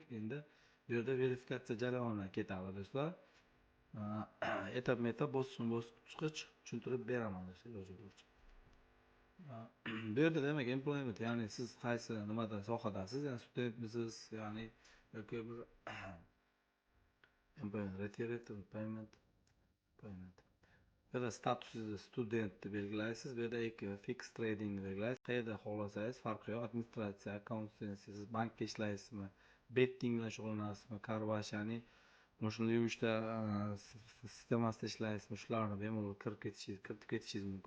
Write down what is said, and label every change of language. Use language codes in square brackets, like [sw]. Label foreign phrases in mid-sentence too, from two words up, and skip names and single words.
[uz] Endi bu yerda verifikatsiya jarayoni ketadi do'stlar. Etap-etap bosqichma-bosqich tushuntirib beraman do'stlar. Bu yerda demak employment, ya'ni siz qaysi nimada sohadasiz, ya'ni studentmisiz, ya'ni yoki bir [en] employment retired payment. [uz] Bu yerda statusingizni student deb belgilaysiz. Bu yerda [en] fix trading [uz] belgilaysiz. Qayerda xohlasangiz farqi yo'q. Administratsiya, accountancy, siz bankda ishlaysizmi, betting bilan shug'ullanasizmi, karvash, ya'ni shunday yumushda sistemasida ishlaysizmi, shularni bemalol kiritib ketishingiz mumkin.